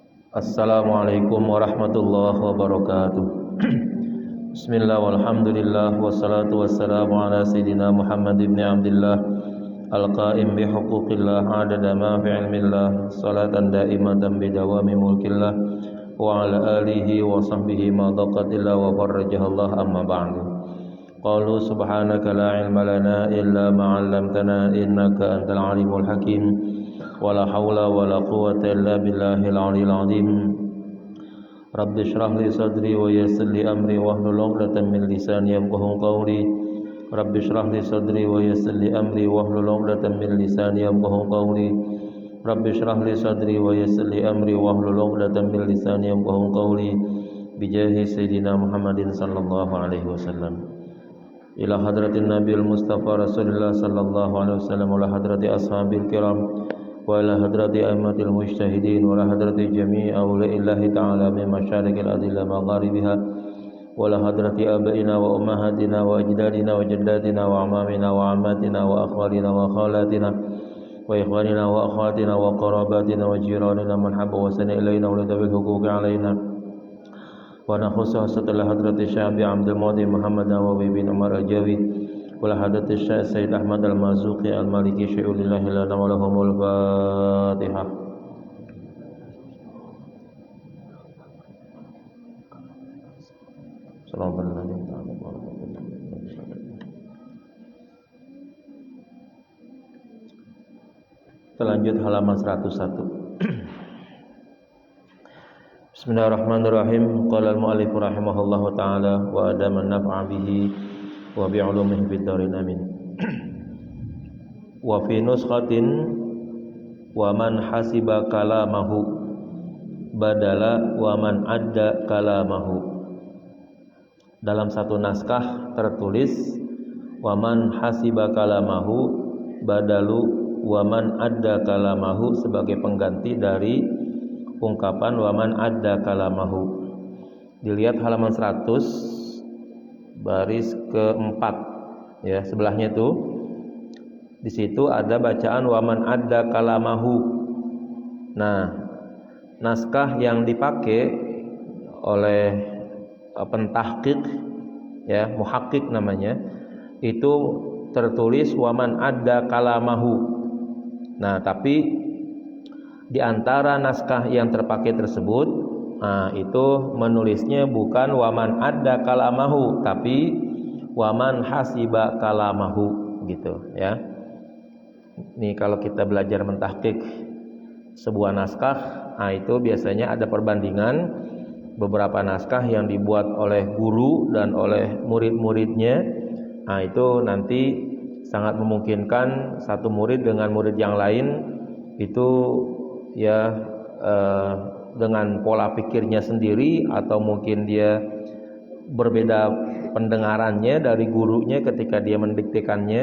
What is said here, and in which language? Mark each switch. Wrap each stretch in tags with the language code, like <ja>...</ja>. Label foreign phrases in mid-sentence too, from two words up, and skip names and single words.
<ar>السلام عليكم ورحمة الله وبركاته. بسم الله والحمد لله والصلاة والسلام على سيدنا محمد بن عبد الله القائم بحقوق الله عدد ما في علم الله صلاة دائمة بدوام ملك الله وعلى آله وصحبه ما ضاقت إلا وفرجها الله أما بعد. قالوا سبحانك لا علم لنا إلا ما علمتنا إنك أنت العليم الحكيم. ولا حول ولا قوة إلا بالله العلي العظيم. رب اشرح لي صدري ويسر لي أمري واحلل عقدة من لساني يفقهوا قولي. رب اشرح لي صدري ويسر لي أمري واحلل عقدة من لساني يفقهوا قولي. رب اشرح لي صدري ويسر لي أمري واحلل عقدة من لساني يفقهوا قولي. بجاه سيدنا محمد صلى الله عليه وسلم. إلى حضرة النبي المصطفى رسول الله صلى الله عليه وسلم وحضرة الأصحاب الكرام وإلى حضرة الأئمة المجتهدين وإلى حضرة جميع أولياء الله تعالى من مشارق الأرض إلى مغاربها وإلى حضرة آبائنا وأمهاتنا وأجدادنا وجداتنا وأعمامنا وعماتنا وأخوالنا وخالاتنا وإخواننا وأخواتنا وقرابتنا وجيراننا من أحب وأحسن إلينا ولذوي الحقوق علينا ونخص بها setelah حضرة الشيخ عبد المعطي محمد نووي بن عمر الجاوي ولحضرة الشيخ السيد أحمد المرزوقي المالكي شيء لله لنا ولهم الفاتحة.</ar> <id>Kita lanjut halaman 101.</id> <ar>بسم الله الرحمن الرحيم. قال المؤلف رحمه الله تعالى وأدام النفع به وبعلومه في الدارين آمين. وفي نسخة ومن حسب كلامه بدل ومن عد كلامه.</ar> <id>Dalam satu naskah tertulis</id> <ar>ومن حسب كلامه بدل ومن عد كلامه</ar> <id>sebagai pengganti dari ungkapan</id> <ar>ومن عد كلامه.</ar> <id>Dilihat halaman 100 baris keempat ya, sebelahnya itu di situ ada bacaan</id> <ar>ومن عد كلامه.</ar> <id>Nah, naskah yang dipakai oleh pentahqiq ya, muhaqqiq namanya, itu tertulis</id> <ar>ومن عد كلامه.</ar> <id>Nah, tapi di antara naskah yang terpakai tersebut, itu menulisnya bukan</id> <ar>ومن عد كلامه,</ar> <id>tapi</id> <ar>ومن حسب كلامه</ar> <id>gitu ya. Nih kalau kita belajar mentahqiq sebuah naskah, itu biasanya ada perbandingan beberapa naskah yang dibuat oleh guru dan oleh murid-muridnya. Itu nanti sangat memungkinkan satu murid dengan murid yang lain itu ya dengan pola pikirnya sendiri atau mungkin dia berbeda pendengarannya dari gurunya ketika dia mendiktekannya.</id>